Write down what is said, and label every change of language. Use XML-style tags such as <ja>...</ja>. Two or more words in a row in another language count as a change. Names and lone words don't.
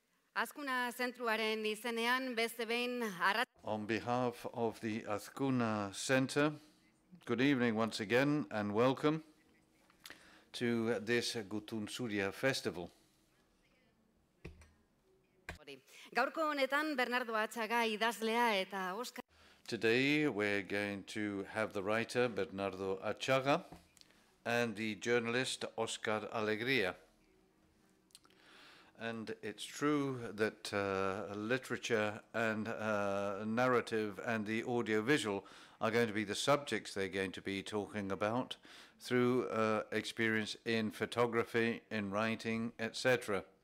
<eu>Azkuna zentruaren izenean beste behin</eu> <en>On behalf of the Azkuna Center, good evening once again and welcome to this Gutun Zuria festival.</en> <eu>Gaurko honetan Bernardo Atxaga idazlea eta Oskar.</eu> <en>Today we're going to have the writer Bernardo Atxaga and the journalist Oskar Alegria. And it's true that literature and narrative and the audiovisual are going to be the subjects they're going to be talking about through experience in photography, in writing, etc.</en>